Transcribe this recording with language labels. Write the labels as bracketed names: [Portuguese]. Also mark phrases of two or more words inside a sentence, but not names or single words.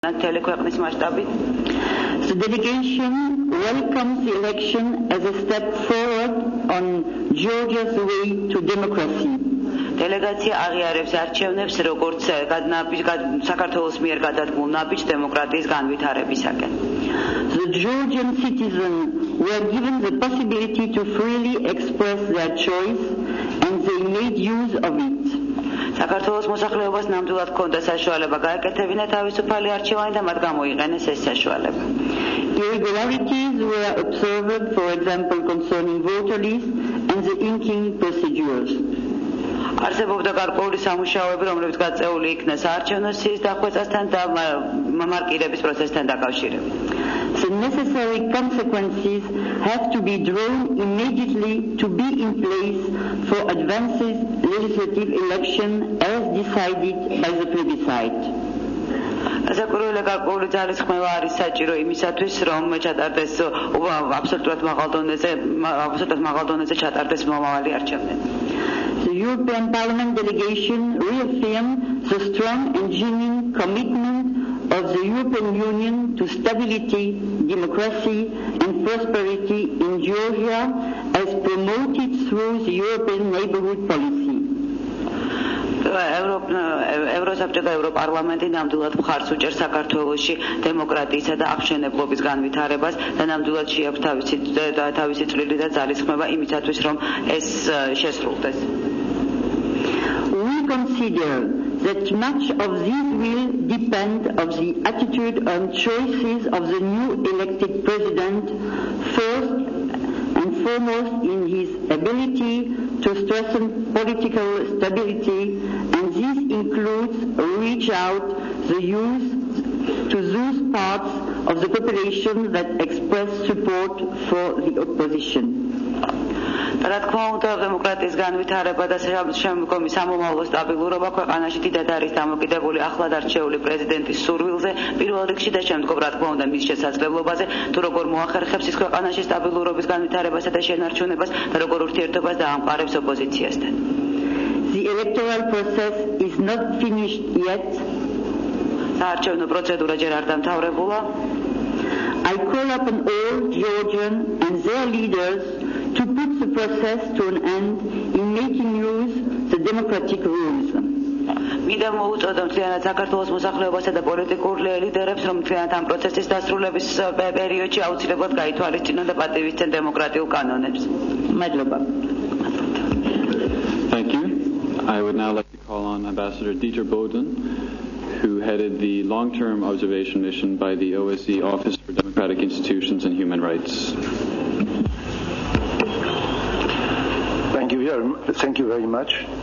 [English] The delegation welcomes the election as a step forward on Georgia's way to democracy. [Georgian] Delegația აღიარებს არჩევნებს როგორც საქართველოს მიერ გადადგმულ ნაბიჯ დემოკრატიის განვითარებისაკენ. [English] The Georgian citizens were given the possibility to freely express their choice and they made use of it. [Georgian] საქართველოს მოსახლეობას ნამდვილად ჰქონდა საშუალება გაეკეთებინა თავისუფალი არჩევანი და მათ გამოიყენეს ეს საშუალება. [English] Irregularities were observed, for example, concerning voter lists and the inking procedures. [Georgian] არსებობდა გარკვეული სამუშაოები, რომლებიც გაწეული იქნა საარჩევნო სიის დახვეწასთან და მამარკირების პროცესთან დაკავშირებით. [English] The necessary consequences have to be drawn immediately to be in place for advances legislative election as decided by the plebiscite. [Georgian] Ასაკურველი გარკვეული ძალისხმევა არის საჭირო იმისათვის, რომ ჩატარდეს აბსოლუტურად მაღალ დონეზე ჩატარდეს მომავალი არჩევნები. [English] The European Parliament delegation reaffirmed the strong and genuine commitment of the European Union to stability, democracy and prosperity in Georgia as promoted through the European neighborhood policy. [Georgian] ევროსაბჭო და ევროპარლამენტი ნამდვილად მხარს უჭერს საქართველოში დემოკრატიისა და აღმშენებლობის განვითარებას და ნამდვილად შეაქვს თავისი წვლილი და ძალისხმევა იმისათვის, რომ ეს შესრულდეს. [English] We consider that much of this will depend on the attitude and choices of the new elected president, first and foremost in his ability to strengthen political stability, and this includes reach out the youth to those parts of the population that express support for the opposition. [Georgian] რა თქმა უნდა, დემოკრატიის განვითარება და შემდგომი სამომავლო სტაბილურობა ქვეყანაში დიდად არის დამოკიდებული ახლად არჩეული პრეზიდენტის სურვილზე, პირველ რიგში და შემდგომ რა თქმა უნდა მის შესაძლებლობაზე, თუ როგორ მოახერხებს ის ქვეყანაში სტაბილურობის განვითარებასა და შენარჩუნებას და როგორ ურთიერთობას დაამყარებს ოპოზიციასთან. [English] The electoral process is not finished yet. [Georgian] საარჩევნო პროცედურა ჯერ არ დამთავრებულა. [English] I call upon all Georgian and their leaders to put the process to an end in making use the democratic rules. [Georgian] მინდა მოუწოდო მთლიანად საქართველოს მოსახლეობასა და პოლიტიკურ ლიდერებს, რომ მთლიანად ამ პროცესის დასრულების პერიოდში აუცილებლად გაითვალისწინონ და პატივისცენ დემოკრატიულ კანონებს. მადლობა. [English] Thank you. I would now like to call on Ambassador Dieter Boden, who headed the long-term observation mission by the OSCE Office for Democratic Institutions and Human Rights. Thank you very much.